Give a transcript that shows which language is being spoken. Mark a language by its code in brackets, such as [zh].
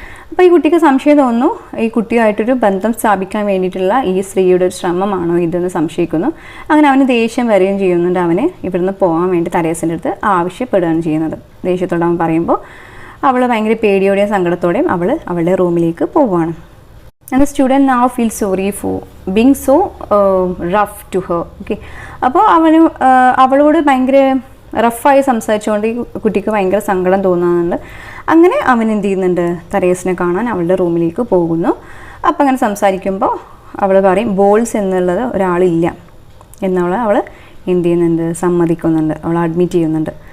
[ml] അപ്പോൾ ഈ കുട്ടിക്ക് സംശയം തോന്നുന്നു, ഈ കുട്ടിയുമായിട്ടൊരു ബന്ധം സ്ഥാപിക്കാൻ വേണ്ടിയിട്ടുള്ള ഈ സ്ത്രീയുടെ ഒരു ശ്രമമാണോ ഇതെന്ന് സംശയിക്കുന്നു. അങ്ങനെ അവന് ദേഷ്യം വരികയും ചെയ്യുന്നുണ്ട്. അവന് ഇവിടുന്ന് പോകാൻ വേണ്ടി തെരേസൻ്റെ അടുത്ത് ആവശ്യപ്പെടുകയാണ് ചെയ്യുന്നത്. ദേഷ്യത്തോടെ അവൻ പറയുമ്പോൾ അവൾ ഭയങ്കര പേടിയോടെയും സങ്കടത്തോടെയും അവളുടെ റൂമിലേക്ക് പോവുകയാണ്. [en] And the student now feels sorry for being so rough to her. Okay. [ml] അപ്പോൾ അവളോട് ഭയങ്കര റഫായി സംസാരിച്ചുകൊണ്ട് ഈ കുട്ടിക്ക് ഭയങ്കര സങ്കടം തോന്നുന്നുണ്ട്. അങ്ങനെ അവൻ എന്ത് ചെയ്യുന്നുണ്ട്, തെരേസിനെ കാണാൻ അവളുടെ റൂമിലേക്ക് പോകുന്നു. അപ്പം അങ്ങനെ സംസാരിക്കുമ്പോൾ അവൾ പറയും ബോൾസ് എന്നുള്ളത് ഒരാളില്ല എന്നുള്ള അവൾ എന്ത് ചെയ്യുന്നുണ്ട്, സമ്മതിക്കുന്നുണ്ട്, അവൾ അഡ്മിറ്റ് ചെയ്യുന്നുണ്ട്.